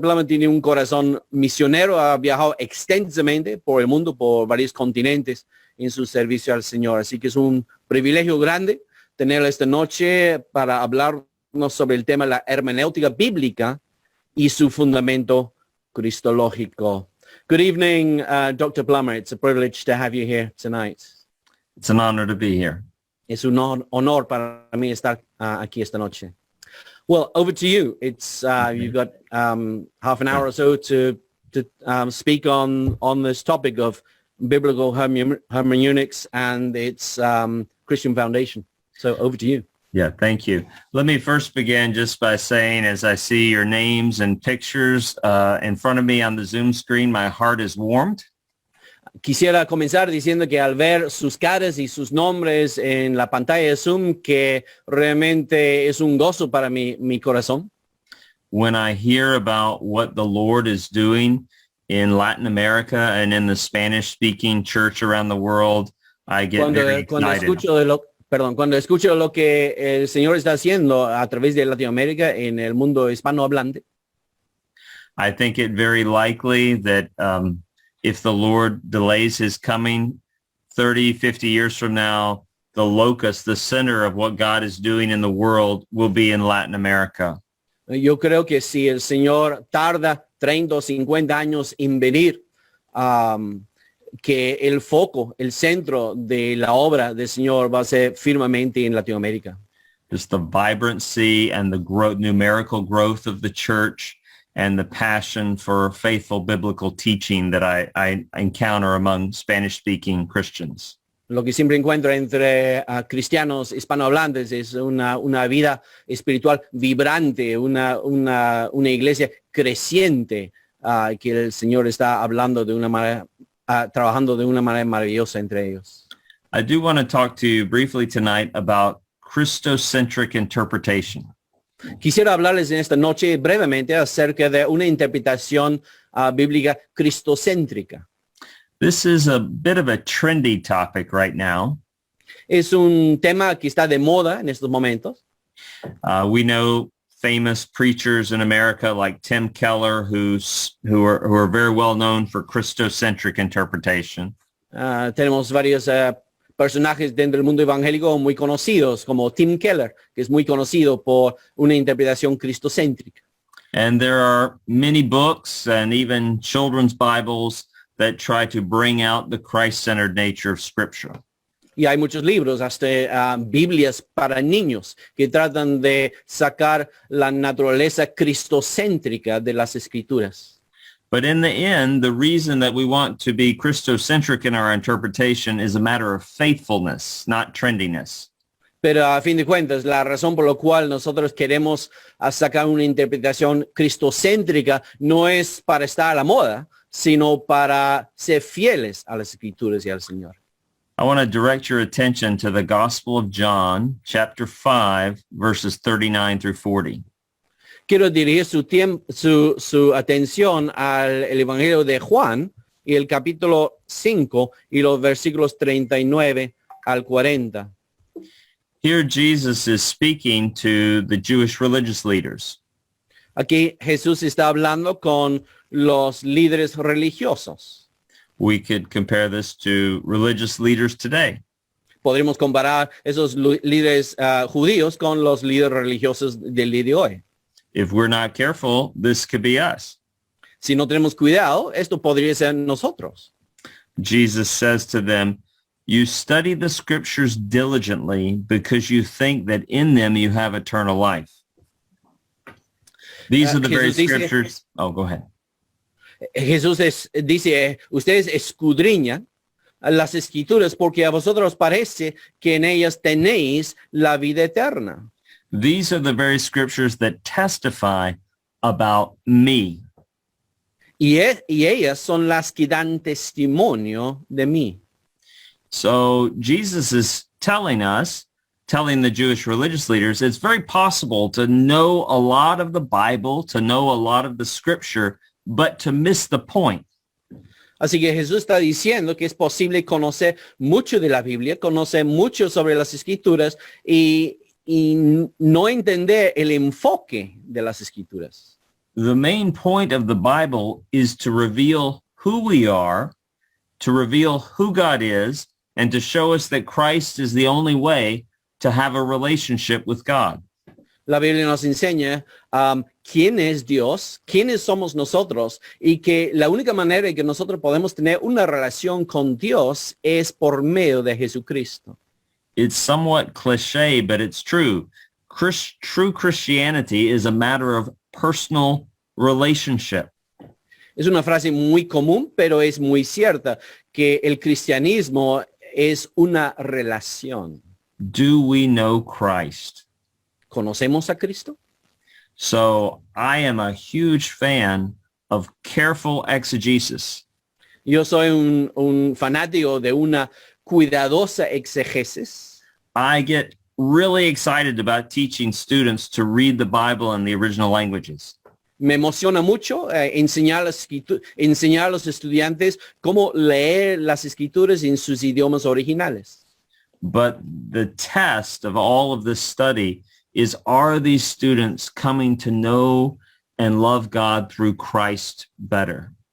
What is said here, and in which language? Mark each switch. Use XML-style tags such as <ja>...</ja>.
<es>Plummer tiene un corazón misionero, ha viajado extensamente por el mundo, por varios continentes en su servicio al Señor. Así que es un privilegio grande tenerlo esta noche para hablarnos sobre el tema de la hermenéutica bíblica y su fundamento cristológico.</es> <en>Good evening, Dr. Plummer. It's a privilege to have you here tonight. It's an honor to be here.</en> <es>Es un honor para mí estar aquí esta noche.</es> <en>Well, over to you. It's you've got half an hour or so to speak on this topic of biblical hermeneutics and its Christian foundation. So over to you. Yeah, thank you. Let me first begin just by saying, as I see your names and pictures in front of me on the Zoom screen, my heart is warmed.</en> <es>Quisiera comenzar diciendo que al ver sus caras y sus nombres en la pantalla de Zoom, que realmente es un gozo para mi corazón.</es> <en>When I hear about what the Lord is doing in Latin America and in the Spanish-speaking church around the world, I get very excited.</en> <es>Cuando escucho lo que el Señor está haciendo a través de Latinoamérica en el mundo hispanohablante,</es> <en>I think it very likely that if the Lord delays his coming 30, 50 years from now, the locus, the center of what God is doing in the world will be in Latin America.</en> <es>Yo creo que si el Señor tarda 30 o 50 años en venir, que el foco, el centro de la obra del Señor va a ser firmemente en Latinoamérica.</es> <en>Just the vibrancy and the numerical growth of the church and the passion for faithful biblical teaching that I encounter among Spanish-speaking Christians.</en> <es>Lo que siempre encuentro entre cristianos hispanohablantes es una vida espiritual vibrante, una iglesia creciente, que el Señor está hablando de una manera, trabajando de una manera maravillosa entre ellos.</es> <en>I do want to talk to you briefly tonight about Christocentric interpretation.</en> <es>Quisiera hablarles en esta noche brevemente acerca de una interpretación bíblica cristocéntrica.</es> <en>This is a bit of a trendy topic right now.</en> <es>Es un tema que está de moda en estos momentos.</es> <en>We know famous preachers in America like Tim Keller, who are very well known for Christocentric interpretation.</en> <es>Tenemos varios personajes dentro del mundo evangélico muy conocidos, como Tim Keller, que es muy conocido por una interpretación cristocéntrica.</es> <en>And there are many books and even children's Bibles that try to bring out the Christ-centered nature of Scripture.</en> <es>Y hay muchos libros, hasta Biblias para niños, que tratan de sacar la naturaleza cristocéntrica de las escrituras.</es> <en>But in the end, the reason that we want to be Christocentric in our interpretation is a matter of faithfulness, not trendiness.</en> <es>Pero a fin de cuentas, la razón por la cual nosotros queremos sacar una interpretación cristocéntrica no es para estar a la moda, sino para ser fieles a las escrituras y al Señor.</es> <en>I want to direct your attention to the Gospel of John, chapter 5, verses 39 through 40.</en> <es>Quiero dirigir su atención al el Evangelio de Juan y el capítulo 5 y los versículos 39 al 40.</es> <en>Here Jesus is speaking to the Jewish religious leaders.</en> <es>Aquí Jesús está hablando con los líderes religiosos.</es> <en>We could compare this to religious leaders today.</en> <es>Podríamos comparar esos líderes judíos con los líderes religiosos del día de hoy.</es> <en>If we're not careful, this could be us.</en> <es>Si no tenemos cuidado, esto podría ser nosotros.</es> <en>Jesus says to them, "You study the scriptures diligently because you think that in them you have eternal life." These are the very</en> <es>Jesús dice-</es> <en>scriptures. Oh, go ahead.</en> <es>Jesús dice, ustedes escudriñan las escrituras porque a vosotros parece que en ellas tenéis la vida eterna.</es> <en>These are the very scriptures that testify about me.</en> <es>Y ellas son las que dan testimonio de mí.</es> <en>So Jesus is telling the Jewish religious leaders, it's very possible to know a lot of the Bible, to know a lot of the scripture, but to miss the point.</en> <es>Así que Jesús está diciendo que es posible conocer mucho de la Biblia, conocer mucho sobre las escrituras y no entender el enfoque de las escrituras.</es> <en>The main point of the Bible is to reveal who we are, to reveal who God is, and to show us that Christ is the only way to have a relationship with God.</en> <es>La Biblia nos enseña quién es Dios, quiénes somos nosotros y que la única manera en que nosotros podemos tener una relación con Dios es por medio de Jesucristo.</es> <en>It's somewhat cliche, but it's true. True Christianity is a matter of personal relationship.</en> <es>Es una frase muy común, pero es muy cierta, que el cristianismo es una relación.</es> <en>Do we know Christ?</en> <es>¿Conocemos a Cristo?</es> <en>So I am a huge fan of careful exegesis.</en> <es>Yo soy un fanático de una cuidadosa exegesis.</es> <en>I get really excited about teaching students to read the Bible in the original languages.</en> <es>Me emociona mucho enseñar a los estudiantes cómo leer las escrituras en sus idiomas originales.</es> <en>But the test of all of this study is, are these students coming to know and love God through Christ better?</en>